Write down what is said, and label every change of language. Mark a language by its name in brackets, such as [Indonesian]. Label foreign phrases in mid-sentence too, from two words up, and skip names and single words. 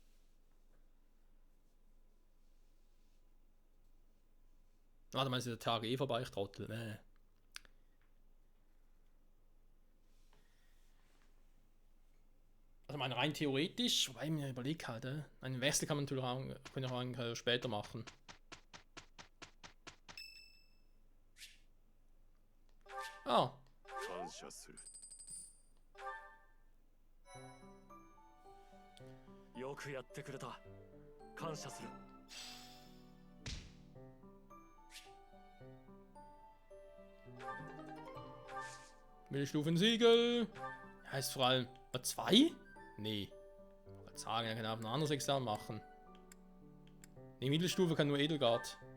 [German] Warte mal, ist der Tag eh vorbei, ich trottel. Also meine rein theoretisch, wobei ich mir überlege halt, einen Wechsel kann man natürlich auch, können wir auch später machen. Ah. [Japanese] 感謝するよくやってくれた感謝する [German] Mittelstufensiegel. Heißt vor allem, 2? Nee. Ich wollte sagen, er kann auch ein anderes Examen machen. Nee, Mittelstufe kann nur Edelgard.